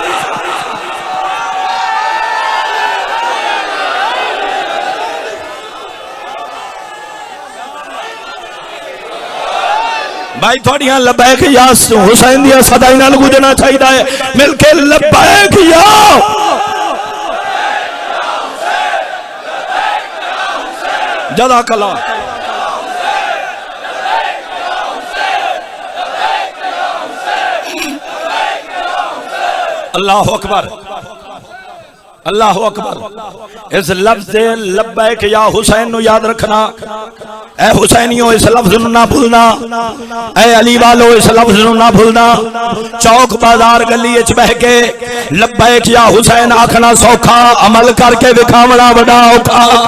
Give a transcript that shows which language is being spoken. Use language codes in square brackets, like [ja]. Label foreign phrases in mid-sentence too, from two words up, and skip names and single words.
[pa] بھائی تھوڑیاں لبیک یا حسین دیا صدائیں نال گونجنا چاہیدا ملکے [ar] لبيك يا جزاك الله. الله أكبر الله أكبر. [pa] اس لفظ لبیک یا حسین نوں یاد رکھنا۔ اے حسینیو اس لفظ نوں نہ بھلنا. اے علی والو اس لفظ نوں نہ بھلنا۔ چوک بازار گلی وچ بہہ کے لبیک یا حسین آکھنا سوکھا، عمل کرکے وکھاونا بڑا اوکھا.